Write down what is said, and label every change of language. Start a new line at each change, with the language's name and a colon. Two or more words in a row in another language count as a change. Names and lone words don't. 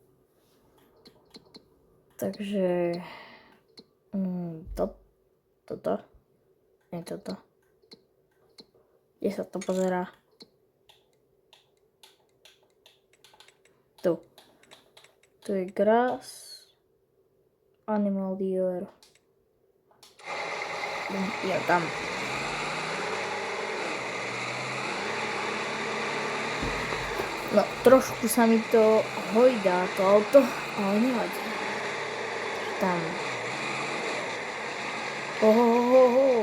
Slovak: Takže toto. Nie toto. Kde sa to pozerá? Tu. Tu je grass.
English: Animal dealer.
Slovak: Ja tam. No, trošku sa mi to hojdá, to auto, ale nevadí. Tam. Ohohoho.